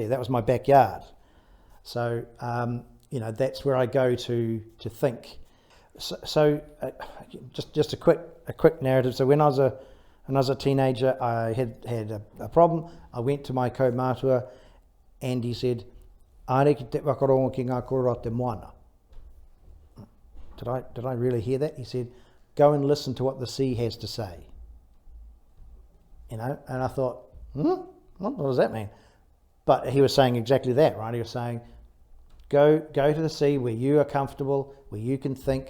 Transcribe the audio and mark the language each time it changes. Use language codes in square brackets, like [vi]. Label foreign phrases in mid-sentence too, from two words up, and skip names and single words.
[en] That was my backyard. So that's where I go to think. So just a quick narrative. So when I was a teenager, I had a problem. I went to my kaumātua, and he said, [mi] "Āreki te whakarongo ki ngā korora te moana." [en] Did I really hear that? He said, "Go and listen to what the sea has to say." And I thought, what does that mean? But he was saying exactly that, right? He was saying, go to the sea where you are comfortable, where you can think.